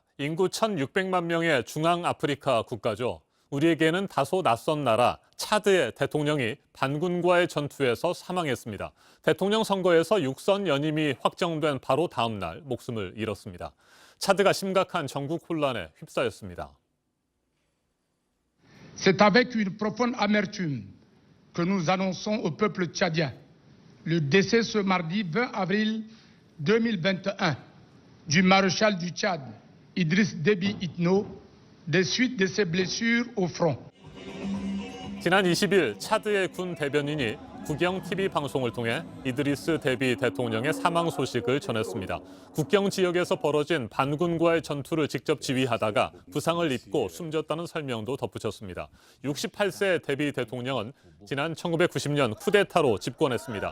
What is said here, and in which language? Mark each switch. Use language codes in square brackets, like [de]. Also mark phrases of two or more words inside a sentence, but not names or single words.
[ko] 인구 1,600만 명의 중앙아프리카 국가죠. 우리에게는 다소 낯선 나라 차드의 대통령이 반군과의 전투에서 사망했습니다. 대통령 선거에서 육선 연임이 확정된 바로 다음 날 목숨을 잃었습니다. 차드가 심각한 정국 혼란에 휩싸였습니다. [fr] C'est avec une profonde amertume que nous annonçons au peuple tchadien le décès ce mardi 20 avril 2021 du maréchal du Tchad, Idriss Déby Itno, des suites de ses blessures au front. [ko] 지난 20일 차드의 군 대변인이 국영 TV 방송을 통해 이드리스 데비 대통령의 사망 소식을 전했습니다. 국경 지역에서 벌어진 반군과의 전투를 직접 지휘하다가 부상을 입고 숨졌다는 설명도 덧붙였습니다. 68세 데비 대통령은 지난 1990년 쿠데타로 집권했습니다.